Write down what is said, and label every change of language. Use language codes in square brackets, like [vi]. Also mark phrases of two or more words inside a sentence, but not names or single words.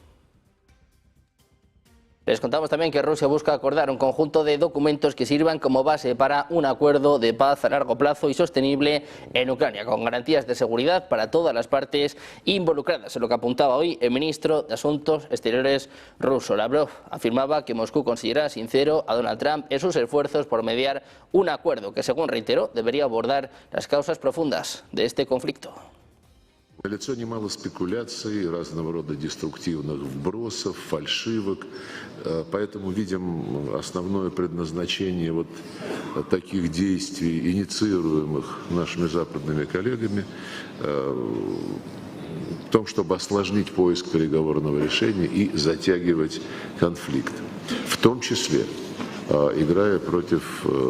[es] Les contamos también que Rusia busca acordar un conjunto de documentos que sirvan como base para un acuerdo de paz a largo plazo y sostenible en Ucrania, con garantías de seguridad para todas las partes involucradas. Es lo que apuntaba hoy el ministro de Asuntos Exteriores ruso. Lavrov afirmaba que Moscú considera sincero a Donald Trump en sus esfuerzos por mediar un acuerdo que, según reiteró, debería abordar las causas profundas de este conflicto. [ru] Налицо немало спекуляций, разного рода деструктивных вбросов, фальшивок, поэтому видим основное предназначение вот таких действий, инициируемых нашими западными коллегами, в том, чтобы осложнить поиск переговорного решения и затягивать конфликт, в том числе играя против